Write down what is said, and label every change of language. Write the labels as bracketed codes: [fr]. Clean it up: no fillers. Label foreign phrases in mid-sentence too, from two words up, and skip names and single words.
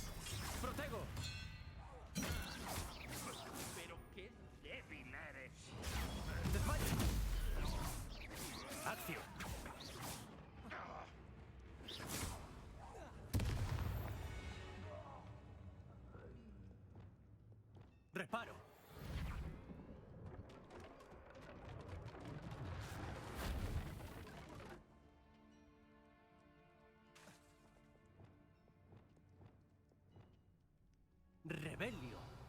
[es] Protego. Pero qué débil eres. Desmayo. Accio. Reparo. Rebelio.